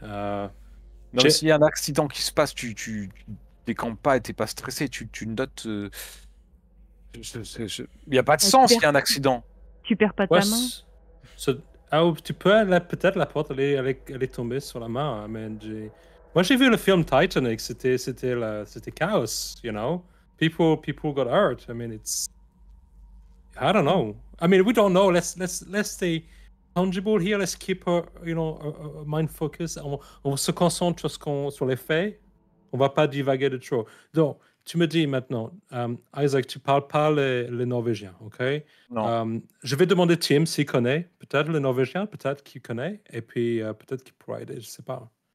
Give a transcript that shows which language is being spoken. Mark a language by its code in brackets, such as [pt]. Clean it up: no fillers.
[fr] Non, mais s'il y a un accident qui se passe, tu décampes pas et t'es pas stressé. Tu notes. Il n'y a pas de sens s'il y a un accident. Tu perds pas Ouais, ta main. tu peux, peut-être la porte, elle est tombée sur la main. [en] I mean, [fr] moi, j'ai vu le film Titanic, c'était chaos, [en] you know? People got hurt. I mean, I don't know. I mean, we don't know. Let's stay tangible here. Let's keep a mind focus. [fr] On se concentre sur les faits. On va pas divaguer de trop. Donc, tu me dis maintenant, Isaac, tu parles pas le norvégien, ok? Non. Je vais demander Tim s'il connaît. Peut-être le norvégien, peut-être qu'il connaît. Et puis, peut-être qu'il pourra aider, je sais pas.